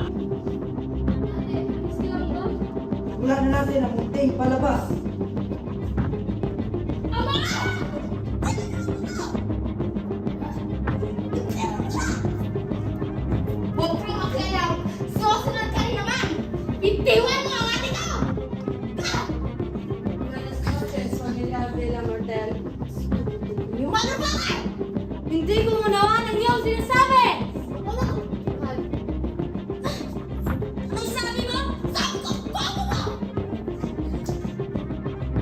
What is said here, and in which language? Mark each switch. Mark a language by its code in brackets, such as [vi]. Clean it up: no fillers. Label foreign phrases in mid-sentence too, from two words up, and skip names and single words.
[tl] Wala na natin ang munting palabas. Huwag kang magsayaw! Susunod ka rin naman! Bitiwan mo ang ate ko! [es] Buenas noches, familia de la Mortel. [en] You motherfucker! [tl] Hindi ko manawan ang iyong sinasabi! Anong sabi mo? Sabi ko, bobo mo!